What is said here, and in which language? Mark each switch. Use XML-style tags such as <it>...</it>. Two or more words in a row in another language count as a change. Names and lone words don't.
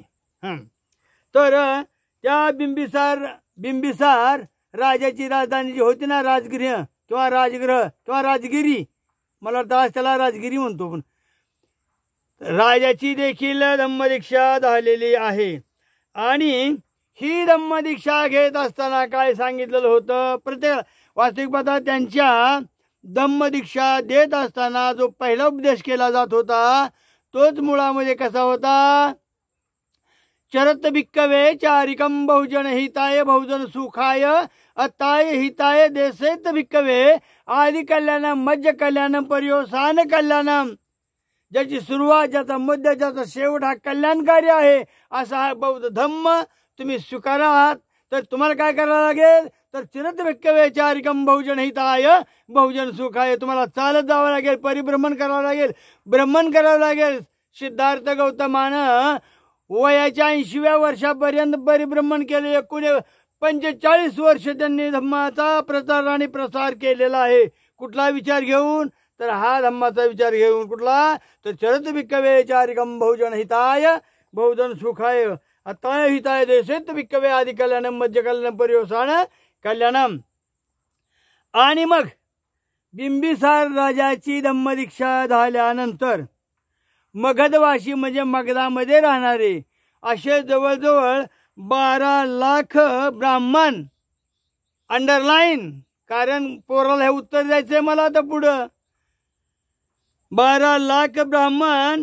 <mr>तर त्या बिंबिसार राजाची राजधानी जी होती ना, राजगृह किंवा राजगिरी, मला वाटतं आज त्याला राजगिरी म्हणतो, पण राजाची देखील धम्मदीक्षा झालेली आहे. आणि ही धम्मदीक्षा घेत असताना काय सांगितलेलं होतं, प्रत्येक वास्तविक पाहता त्यांच्या धम्मदीक्षा देत असताना जो पहिला उपदेश केला जात होता तोच मुळामध्ये कसा होता,</mr> <pi>चरत भिक्कवे चारिकम बहुजन हिताय बहुजन सुखाय अताय हिताय देसेत भिक्कवे आदि कल्याणम मध्य कल्याणम पर्योसान कल्याणम.</pi> <mr>ज्याची सुरुवात, ज्याचा मध्य, ज्याचा शेवट हा कल्याणकारी आहे, असा हा बौद्ध धम्म तुम्ही स्वीकारा आहात. तर तुम्हाला काय करावं लागेल, तर</mr> <pi>चिरत भिक्कवे चारिकम बहुजन हिताय बहुजन सुखाय,</pi> <mr>तुम्हाला चालत जावं लागेल, परिभ्रमण करावं लागेल, भ्रमण करावं लागेल. सिद्धार्थ गौतमानं वयाच्या 80व्या वर्षापर्यंत परिभ्रमण केले. एकूण 45 वर्ष त्यांनी धम्माचा प्रचार आणि प्रसार केलेला आहे. कुठला विचार घेऊन, तर हा धम्माचा विचार घेऊन. कुठला, तर</mr> <pi>चरत भिक्कवे चारिकम बहुजन हिताय बहुजन सुखाय अताय हिताय देसेत भिक्कवे आदि कल्याणम मध्य कल्याणम पर्योसान कल्याणम.</pi> <mr>आणि मग बिंबिसार राजाची धम्मदीक्षा झाल्यानंतर मगधवासी म्हणजे मगधामध्ये राहणारे असे जवळजवळ 12 लाख ब्राह्मण, अंडरलाईन, कारण पोराला हे उत्तर द्यायचंय मला आता पुढं, 12 लाख ब्राह्मण.</mr>